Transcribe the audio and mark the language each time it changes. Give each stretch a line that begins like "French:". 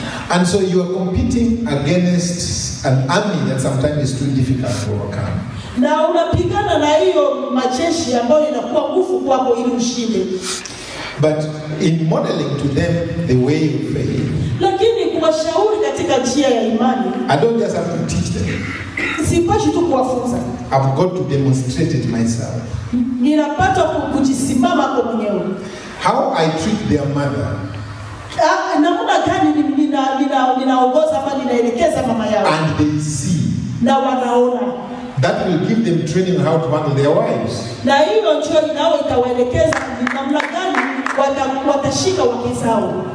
English: And so you are competing against an army that sometimes is too difficult to overcome.
Swahili: Na unapigana na hiyo majeshi ambayo inakuwa nguvu kwako ili ushinde.
English: But in modeling to them the way of faith,
Swahili: lakini kuwashauri katika njia ya imani,
English: I don't just have to teach them.
Swahili: Sipashi tu kuwafunza.
English: I've got to demonstrate it myself.
Swahili: Ninapata kujisimama kwa mwenyewe.
English: How I treat their mother.
Swahili: Namna gani ninaongoza ama ninaelekeza mama yao.
English: And they see.
Swahili: Na wanaona.
English: That will give them training on how to handle their wives.
Swahili: Na hiyo ndio inao itawaelekeza namna gani watashika wake zao.